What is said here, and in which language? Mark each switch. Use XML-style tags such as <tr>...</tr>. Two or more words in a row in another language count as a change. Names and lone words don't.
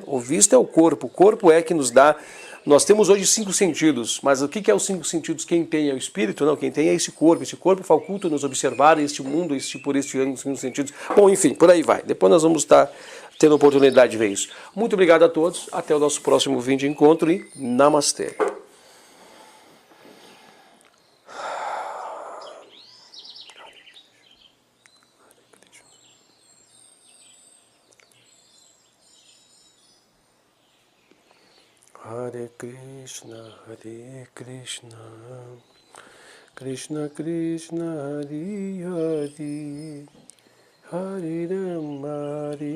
<pt>O visto é o corpo é que nos dá. Nós temos hoje 5 sentidos, mas o que é os 5 sentidos? Quem tem é o espírito? Não, quem tem é esse corpo faculta-nos observar este mundo por estes 5 sentidos. Bom, enfim, por aí vai. Depois nós vamos estar tendo a oportunidade de ver isso. Muito obrigado a todos, até o nosso próximo vídeo de encontro e Namastê.</pt> <sa>Hare Krishna, Krishna Krishna, Hare Hare, Hare Rama,</sa>